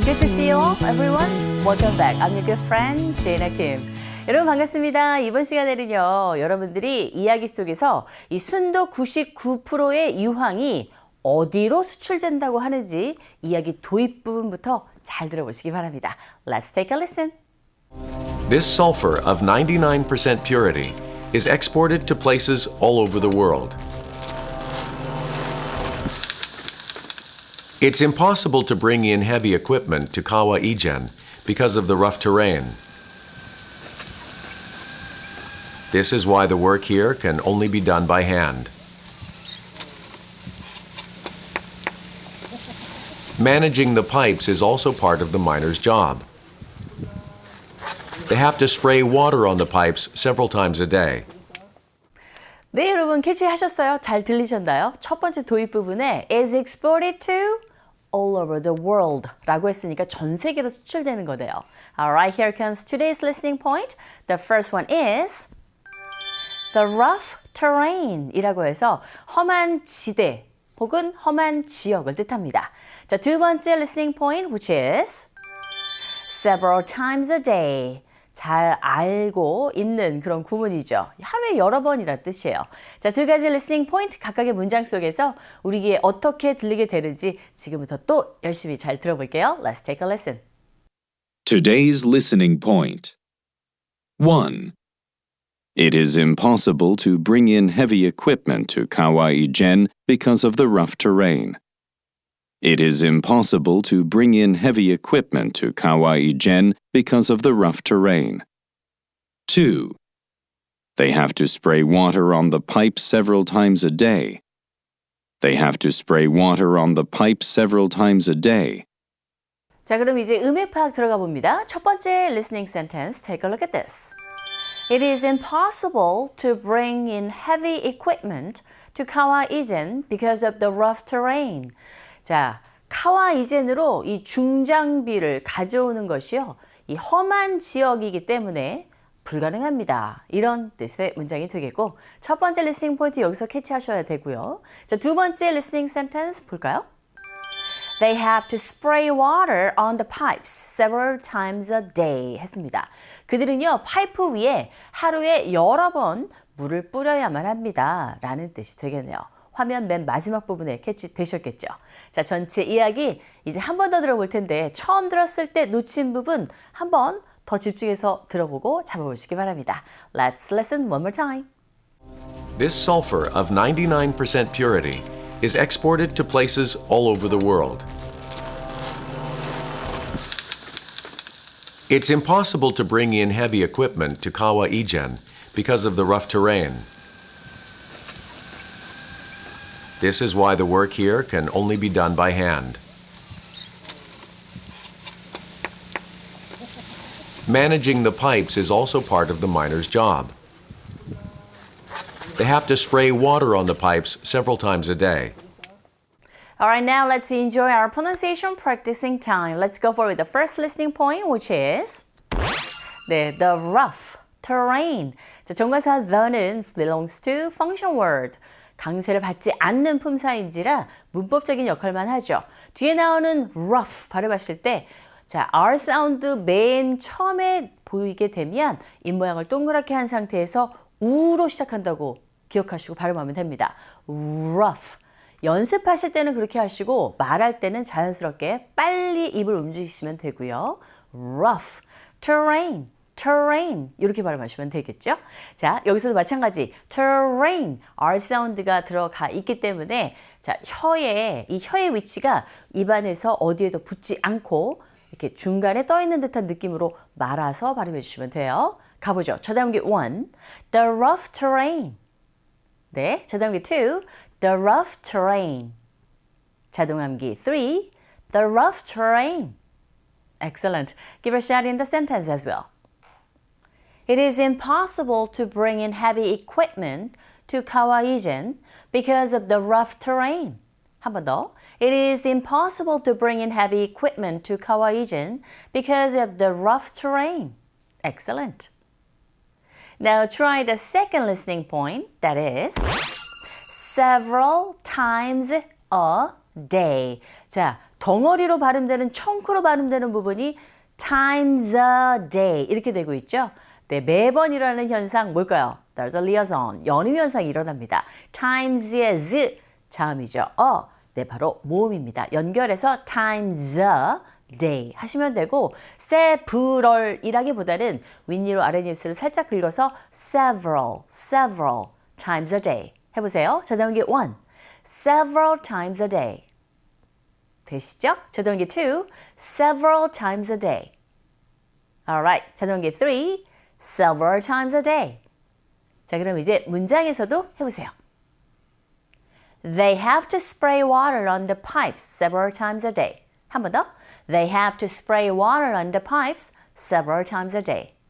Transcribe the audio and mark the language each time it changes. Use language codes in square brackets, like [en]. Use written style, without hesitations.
[en] Good to see you all, everyone. Welcome back. I'm your good friend, 지나킴. [ko] 여러분 반갑습니다. 이번 시간에는요, 여러분들이 이야기 속에서 이 순도 99%의 유황이 어디로 수출된다고 하는지 이야기 도입 부분부터 잘 들어보시기 바랍니다. [en] Let's take a listen. This sulfur of 99% purity is exported to places all over the world. It's impossible to bring in heavy equipment to Kawa-Ijen because of the rough terrain. This is why the work here can only be done by hand. Managing the pipes is also part of the miner's job. They have to spray water on the pipes several times a day. [ko] 네, 여러분 캐치하셨어요? 잘 들리셨나요? 첫 번째 도입 부분에 [en] is exported to all over the world [ko] 라고 했으니까 전 세계로 수출되는 거네요. [en] Alright, here comes today's listening point. The first one is the rough terrain [ko] 이라고 해서 험한 지대 혹은 험한 지역을 뜻합니다. 자, 두 번째 [en] listening point which is several times a day. [ko] 잘 알고 있는 그런 구문이죠. 하루에 여러 번이란 뜻이에요. 자, 두 가지 리스닝 포인트 각각의 문장 속에서 우리에게 어떻게 들리게 되는지 지금부터 또 열심히 잘 들어볼게요. [en] Let's take a listen. Today's listening point. 1. It is impossible to bring in heavy equipment to Kawa-Ijen because of the rough terrain. It is impossible to bring in heavy equipment to Kawa-Ijen because of the rough terrain. 2. They have to spray water on the pipes several times a day. They have to spray water on the pipes several times a day. [ko] 자, 그럼 이제 음의 파악 들어가 봅니다. 첫 번째 [en] listening sentence, take a look at this. It is impossible to bring in heavy equipment to Kawa-Ijen because of the rough terrain. [ko] 자, 카와-이젠으로 이 중장비를 가져오는 것이요, 이 험한 지역이기 때문에 불가능합니다. 이런 뜻의 문장이 되겠고, 첫 번째 리스닝 포인트 여기서 캐치하셔야 되고요. 자, 두 번째 리스닝 센텐스 볼까요? [en] They have to spray water on the pipes several times a day [ko] 했습니다. 그들은요, 파이프 위에 하루에 여러 번 물을 뿌려야만 합니다. 라는 뜻이 되겠네요. 화면 맨 마지막 부분에 캐치되셨겠죠? 자, 전체 이야기 이제 한 번 더 들어볼 텐데 처음 들었을 때 놓친 부분 한 번 더 집중해서 들어보고 잡아보시기 바랍니다. [en] Let's listen one more time. This sulfur of 99% purity is exported to places all over the world. It's impossible to bring in heavy equipment to Kawa-Ijen because of the rough terrain. This is why the work here can only be done by hand. Managing the pipes is also part of the miner's job. They have to spray water on the pipes several times a day. All right, now let's enjoy our pronunciation practicing time. Let's go for the first listening point, which is the rough terrain. [ko] 자, 정관사 [en] the는 belongs to function word. [ko] 강세를 받지 않는 품사인지라 문법적인 역할만 하죠. 뒤에 나오는 rough 발음하실 때 자, R 사운드 맨 처음에 보이게 되면 입모양을 동그랗게 한 상태에서 우로 시작한다고 기억하시고 발음하면 됩니다. [en] rough. [ko] 연습하실 때는 그렇게 하시고 말할 때는 자연스럽게 빨리 입을 움직이시면 되고요. [en] rough, terrain. [ko] terrain 이렇게 발음하시면 되겠죠? 자, 여기서도 마찬가지 terrain R 사운드가 들어가 있기 때문에 자, 이 혀의 위치가 입안에서 어디에도 붙지 않고 이렇게 중간에 떠 있는 듯한 느낌으로 말아서 발음해 주시면 돼요. 가보죠. 저다음기 [en] 1, the rough terrain. 네, 저다음기 2, the rough terrain. [ko] 자동함기 [en] 3, the rough terrain. Excellent. Give a shout in the sentence as well. It is impossible to bring in heavy equipment to Kawa-Ijen because of the rough terrain. [ko] 한 번 더. [en] It is impossible to bring in heavy equipment to Kawa-Ijen because of the rough terrain. Excellent. Now try the second listening point, that is several times a day. [ko] 자, 덩어리로 발음되는 청크로 발음되는 부분이 [en] times a day [ko] 이렇게 되고 있죠. 네, 매번 일어나는 현상 뭘까요? [en] There's a liaison. [ko] 연임 현상이 일어납니다. times의 z 자음이죠. 네, 바로 모음입니다. 연결해서 [en] times a day [ko] 하시면 되고 several이라기보다는 윗니로 아랫입술을 살짝 긁어서 [en] several times a day [ko] 해보세요. 자동기 [en] 1, several times a day. [ko] 되시죠? 자동기 [en] 2, several times a day. Alright, 자동기 3, several times a day. [ko] 자, 그럼 이제 문장에서도 해보세요. [en] They have to spray water on the pipes several times a day. [ko] 한 번 더. [en] They have to spray water on the pipes several times a day.